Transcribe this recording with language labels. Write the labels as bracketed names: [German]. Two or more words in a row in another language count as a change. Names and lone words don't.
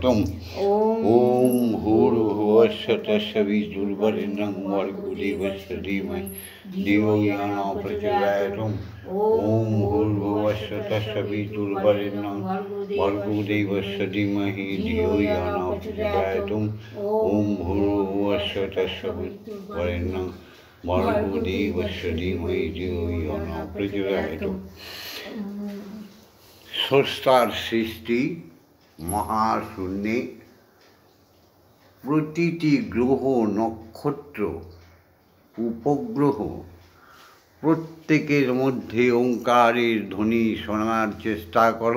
[Sanskrit] ओम भूर्भुवस्सुः तत्सवितुर्वरेण्यं भर्गो देवस्य धीमहि धियो यो न प्रचोदयात् ओम भूर्भुवस्सुः तत्सवितुर्वरेण्यं भर्गो देवस्य धीमहि धियो यो न प्रचोदयात् ओम भूर्भुवस्सुः तत्सवितुर्वरेण्यं भर्गो देवस्य धीमहि धियो यो न प्रचोदयात् [Bangla] স্রষ্টার সৃষ্টি মহাশূন্যে প্রতিটি গ্রহ নক্ষত্র উপগ্রহ প্রত্যেকের মধ্যে ওঙ্কারের ধ্বনি শোনার চেষ্টা করো।